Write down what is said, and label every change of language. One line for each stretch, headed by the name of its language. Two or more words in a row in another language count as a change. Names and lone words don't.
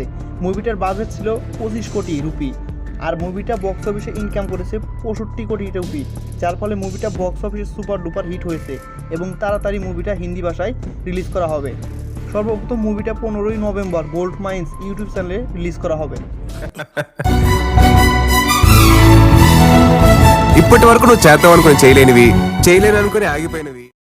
Bangla: মুভিটার বাজেট ছিল 25 কোটি রুপি, আর মুভিটা
English: box office
Bangla: ইনকাম করেছে 65 কোটি রুপি, যার ফলে মুভিটা
English: box office super duper hit
Bangla: হয়েছে, এবং তাড়াতাড়ি মুভিটা হিন্দি ভাষায় রিলিজ করা হবে। সর্বপ্রথম মুভিটা 15 নভেম্বর গোল্ড মাইন্স ইউটিউব চ্যানেলে রিলিজ করা হবে।
Telugu: ఇప్పటి వరకు నువ్వు చేద్దాం అనుకుని చేయలేనివి, చేయలేను అనుకుని ఆగిపోయినవి